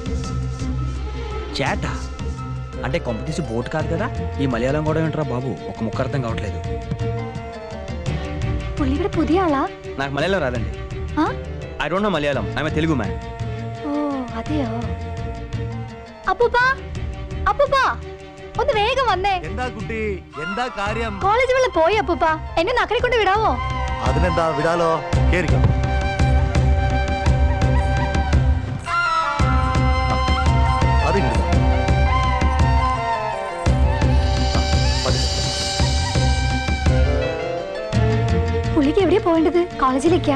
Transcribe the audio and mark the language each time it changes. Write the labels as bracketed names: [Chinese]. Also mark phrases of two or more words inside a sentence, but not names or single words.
[Telugu] చేట అంటే కాంపిటీషన్ బోట్ కాదు కదా. ఈ మలయాళం కూడా ఏంట్రా బాబు, ఒక ముక్క అర్థం కావట్లేదు. [Malayalam] പുള്ളി കൂടി പുതിയ ആളാ? [Telugu] నాకు మలయాళం రాదండి. [English] I don't know Malayalam. I am a Telugu man. [Telugu] ఓ అదేయో. [Malayalam] അപ്പൂപ്പാ, അപ്പൂപ്പാ ഒന്ന് വേഗം വന്നേ. എന്താ കുട്ടി, എന്താ കാര്യം? കോളേജ് വെള്ളം പോയി അപ്പൂപ്പാ. എന്നെ നക്കരെ കൊണ്ട് വിടാവോ? അതിനെന്താ, വിടാലോ. കേറിക്കോ. പുള്ളിക്ക് എവിടെയാ പോകേണ്ടത്? കോളേജിലേക്കാ?